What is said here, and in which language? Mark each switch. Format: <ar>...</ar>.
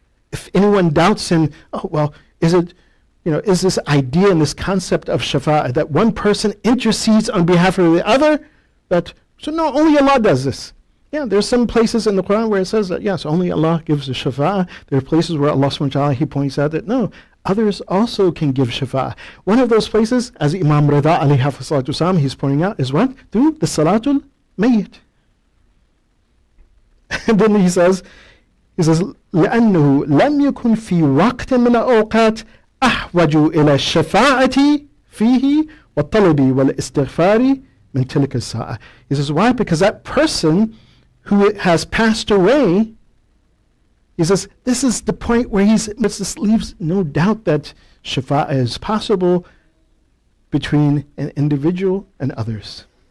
<en>If anyone doubts in, is this idea and this concept of shafa'ah, that one person intercedes on behalf of the other, so no, only Allah does this. Yeah, there's some places in the Quran where it says that, yes, only Allah gives the shafa'ah. There are places where Allah subhanahu wa ta'ala, he points out that no, others also can give shafa'ah. One of those places, as Imam Ridha alayhi salatu he's pointing out, is what? Through the salatul mayyit. And then he says,</en> <ar>لأنه لم يكن في وقت من الأوقات أحوج إلى الشفاعة فيه والطلب والاستغفار من تلك الساعة.</ar> <en>He says, why? Because that person who has passed away, he says, this is the point where this leaves no doubt that shafa'ah is possible between an individual and others.</en>